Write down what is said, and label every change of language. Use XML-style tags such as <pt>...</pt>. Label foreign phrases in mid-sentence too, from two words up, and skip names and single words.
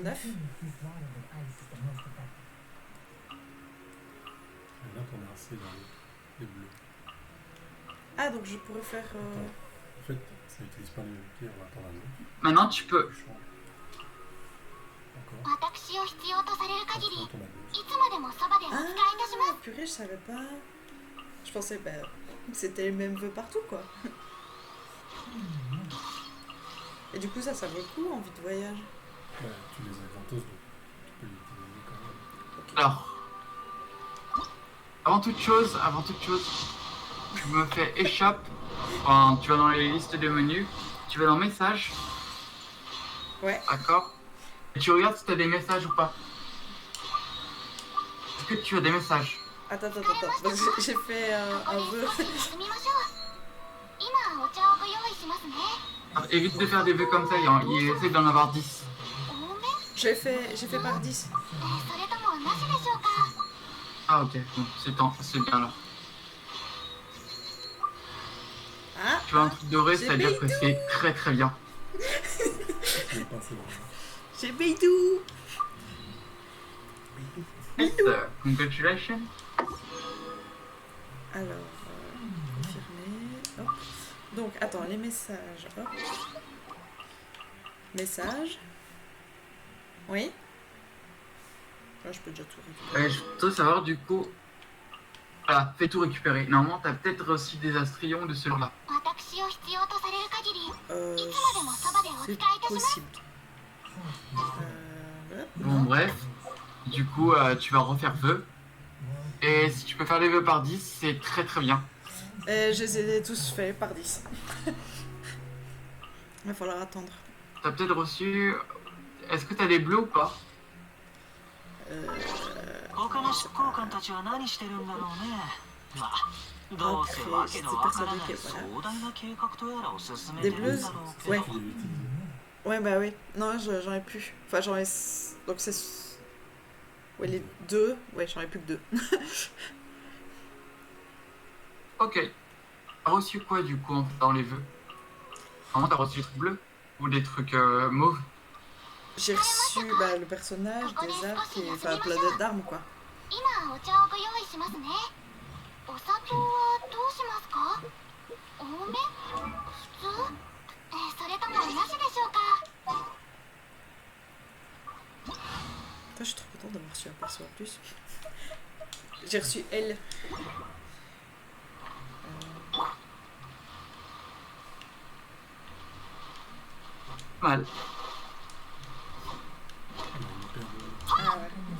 <fr>Et là, t'en as assez dans les bleus. Ah, donc je pourrais faire... En fait, ça n'utilise pas les mêmes pierres, on va attendre un autre. Maintenant, tu peux. Tu changes. Encore.</fr> <ja>私を必要とされる限り、</ja> <fr>Attention, ton à gauche.</fr> <ja>いつまでもそばでお使いいたします。</ja> <fr>Ah, purée, je savais pas. Je pensais, bah, c'était les mêmes vœux partout, quoi. Et du coup, ça vaut le coup en vie de voyage. Ouais, tu les as gratos, donc tu peux les utiliser quand même. Ok. Alors, avant toute chose, tu me fais échappe. Enfin, tu vas dans les listes de menus, tu vas dans messages, Ouais. d'accord? Et tu regardes si tu as des messages ou pas. Est-ce que tu as des messages? Attends. Parce que j'ai fait un</fr> <ja>ここ</ja> <fr>vœu.</fr> <ja>で少し休みましょう。今お茶をご用意しますね。</ja> <fr>Alors, évite de faire des vœux comme ça, il essaie d'en avoir 10.</fr> <ja>多め？</ja> <fr>J'ai fait par 10.</fr> <ja>それともなしでしょうか？</ja> <fr>Ah ok, bon, c'est bien alors. Ah, Tu vois un truc doré, J'ai c'est-à-dire que c'est très bien. Je vais passer là. j'ai Beidou.</fr> <en>Yes, congratulations.</en> <fr>Alors, confirmer. Hop. Donc, attends, les messages. Hop. Message. Oui. Là, je peux déjà tout récupérer. Je voudrais savoir du coup... Voilà, fais tout récupérer. Normalement, t'as peut-être reçu des astrions de ceux-là.</fr> <ja>私を必要とされる限り、い Euh, つまでもそばでお使いい</ja> <fr>c'est</fr> <ja>たします。</ja> <fr>possible. Hop. Bon, bref. Du coup, tu vas refaire vœux. Et si tu peux faire les vœux par 10, c'est très bien. Je les ai tous faits par 10. Il va falloir attendre. T'as peut-être reçu... Est-ce que t'as des bleus ou pas?</fr> <ja>他の執行官たちは何してるんだろうね。まあ、どうせわけのわからない壮大な計画とやらを進めてるんだろうけど。</ja> <fr>Ouais. Ouais, bah oui. Non, j'en ai plus. Enfin, j'en ai... Donc c'est... Ouais, les deux. Ouais, j'en ai plus que deux. Ok. T'as reçu quoi du coup dans les vœux? Vraiment, t'as reçu des trucs bleus? Ou des trucs mauves? j'ai reçu le personnage, des arcs, et enfin plein d'armes quoi.</fr> <ja>今お茶をご用意しますね。お砂糖はどうしますか？多め？普通？それともなしでしょうか？</ja> <fr>Putain, je suis trop contente d'avoir reçu un perso en plus. J'ai reçu elle. Mal. Ah ouais.</fr>